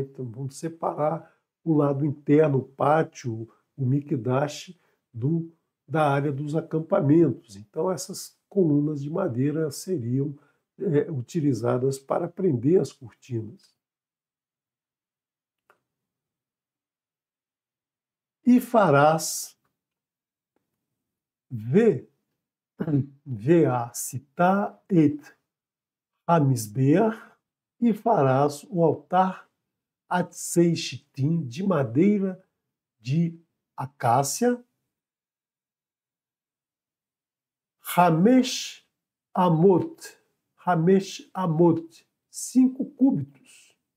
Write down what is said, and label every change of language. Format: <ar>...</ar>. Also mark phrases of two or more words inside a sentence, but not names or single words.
<pt>Então, vão separar o lado interno, o pátio, o Mikdash, da área dos acampamentos. Então, essas colunas de madeira seriam utilizadas para prender as cortinas. E farás</pt> <he>ועשית את hamizbeach,</he> <pt>e farás o altar</pt> <he>עצי שיטים</he> <pt>de madeira de acácia,</pt> <he>חמש אמות,</he> <pt>5 cúbitos.</pt>